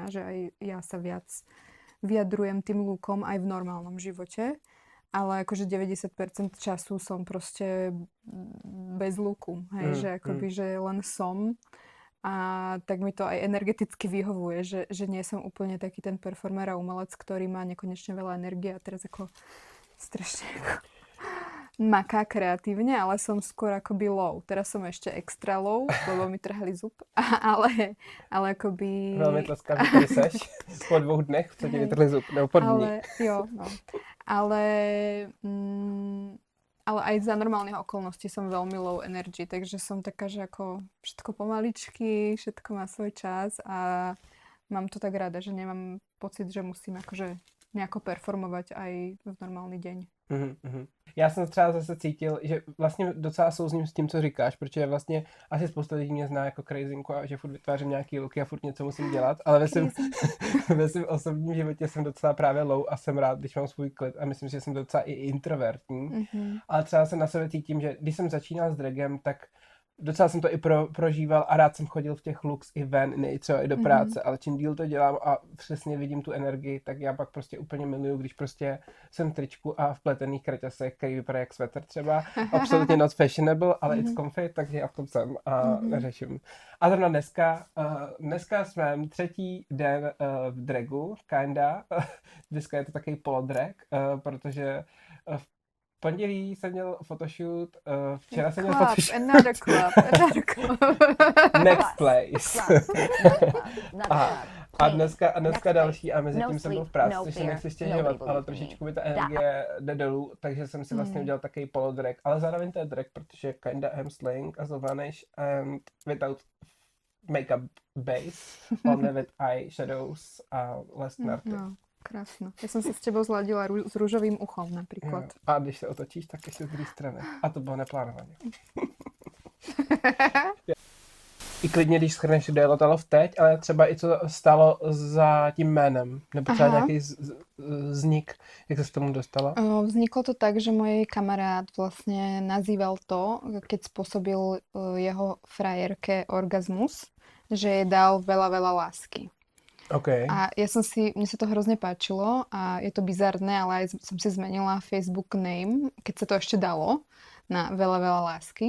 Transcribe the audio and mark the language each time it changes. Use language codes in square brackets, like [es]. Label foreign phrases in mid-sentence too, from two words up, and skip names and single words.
[sk] že aj ja sa viac vyjadrujem tým lookom aj v normálnom živote, ale akože 90% času som proste bez looku, hej, že akoby, že len som a tak mi to aj energeticky vyhovuje, že nie som úplne taký ten performer a umelec, ktorý má nekonečne veľa energie a teraz ako strašne ako maká kreatívne, ale som skôr akoby low. Teraz som ešte extra low, lebo mi trhali zub, ale akoby... Veľmi tleskám, [cs] že tady seš po 2 dnech, co ti vytrhli zub, nebo po dní. [sk] Ale aj za normálnych okolností som veľmi low energy, takže som taká, že ako všetko pomaličky, všetko má svoj čas a mám to tak rada, že nemám pocit, že musím akože nejako performovať aj v normálny deň. [cs] Já jsem třeba zase cítil, že vlastně docela souzním s tím, co říkáš, protože vlastně asi spousta lidí mě zná jako crazynku a že furt vytvářím nějaký looky a furt něco musím dělat, ale ve svém osobním životě jsem docela právě low a jsem rád, když mám svůj klid a myslím, že jsem docela i introvertní, ale třeba se na sebe cítím, že když jsem začínal s dragem, tak docela jsem to i prožíval a rád jsem chodil v těch looks i ven, ne třeba i do práce, ale čím díl to dělám a přesně vidím tu energii, tak já pak prostě úplně miluju, když prostě jsem v tričku a v pletených kraťasech, který vypadá jak sweater třeba. [en] Absolutně not fashionable, ale it's comfy, [cs] takže já v tom jsem a neřeším. A zrovna dneska jsme 3. den v dragu, kinda. Dneska je to takový polodrag, protože v pondělí jsem měl photoshoot, včera jsem měl photoshoot. [en] Another club. Next place. [cs] A dneska další a mezi No tím jsem byl [en] sleep, [cs] v práci, no což se [en] fear, [cs] nechci [en] nobody [cs] stěžovat, ale [en] believed me. [cs] trošičku mi ta energie jde dolů, takže jsem si vlastně udělal takový polodrag, ale zároveň to je drag, protože [en] kinda I'm slaying as a vanish and without makeup base, only with eyeshadows [cs] a less narty. No, krásno. [sk] Ja som sa s tebou zladila s rúžovým uchom napríklad. [cs] Jo. A když se otočíš, tak ještě z druhé strany. A to bylo neplánovaně. I klidně, když shrneš, kde je Lotalov teď, ale třeba i co stalo za tím jménem, nebo třeba nějaký vznik, jak se k tomu dostala? [sk] Vzniklo to tak, že môj kamarát vlastne nazýval to, keď spôsobil jeho frajerke orgazmus, že jej dal veľa, veľa lásky. OK. A mne sa to hrozne páčilo a je to bizarné, ale aj som si zmenila Facebook name, keď sa to ešte dalo, na veľa, veľa lásky.